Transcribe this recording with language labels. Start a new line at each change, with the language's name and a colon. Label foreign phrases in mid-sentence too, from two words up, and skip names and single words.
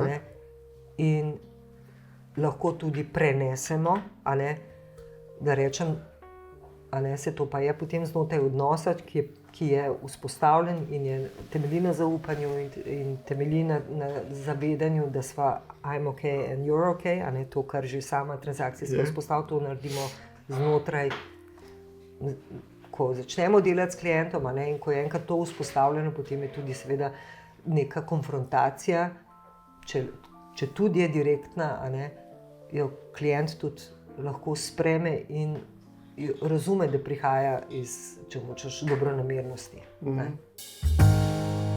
Slovenian: a ne, in lahko tudi prenesemo, a ne, da rečem, a ne, se to pa je potem znotraj odnosa, ki je vzpostavljen in je temelji na zaupanju in temelji na zavedanju, da sva
English: I'm ok and you're ok,
Slovenian: a ne, to, kar že sama transakcijska vzpostavlja, to naredimo znotraj, ko začnemo delati s klientom, a ne, in ko je enkrat to vzpostavljeno, potem je tudi seveda neka konfrontacija, če tudi je direktna, a ne, jo klient tudi lahko spreme in razume, da prihaja iz, če hočeš, dobronamernosti.